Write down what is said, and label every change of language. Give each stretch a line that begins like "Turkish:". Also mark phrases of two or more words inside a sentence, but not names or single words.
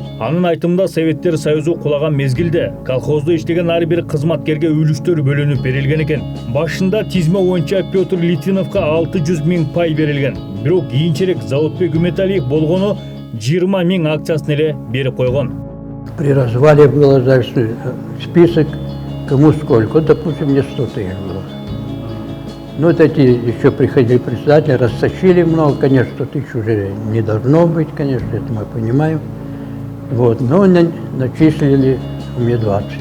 Kyrgyz: Анын айтымында Советтер Союзу кулаган мезгилде колхозда иштеген ар бир кызматкерге үлүштөр бөлүнүп берилген экен. Башында тизме боюнча Петр Литвиновго 600 000 пай берилген. Бирок кийинчерээк Заводбек Үмөталиев болгону 20 000 акциясын эле берип койгон.
Russian: При развале было дальше список, кому сколько. Допустим, мне 100 000 было. Ну, вот эти еще приходили председатели, растащили много, конечно, 100 000 уже не должно быть, конечно, это мы понимаем. Вот, но начислили мне 20 000.